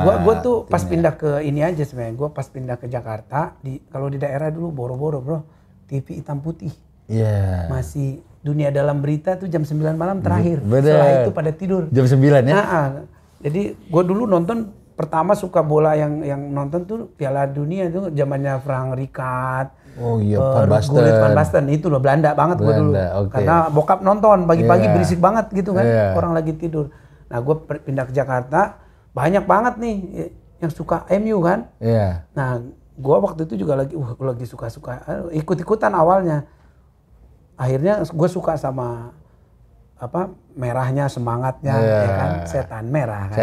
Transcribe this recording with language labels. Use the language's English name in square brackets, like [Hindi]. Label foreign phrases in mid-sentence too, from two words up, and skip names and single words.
[Indonesian] Gue tuh pas pindah ke ini aja sebenarnya. Gue pas pindah ke Jakarta, kalau di daerah dulu boro-boro bro, TV hitam putih. Iya. Masih dunia dalam berita tuh jam 9 malam terakhir. Bener. Setelah itu pada tidur. Jam 9 ya? Jadi gue dulu nonton pertama suka bola yang nonton tuh Piala Dunia itu zamannya Frank Rijkaard. Oh iya, Van Basten. Gullit Van Basten itu loh, Belanda banget gue dulu. Okay. Karena bokap nonton pagi-pagi berisik banget gitu kan, orang lagi tidur. Nah gue pindah ke Jakarta, banyak banget nih yang suka MU kan. Iya. Nah gue waktu itu juga lagi suka-suka, ikut-ikutan awalnya. Akhirnya gue suka sama merahnya, semangatnya, ya kan, setan merah kan.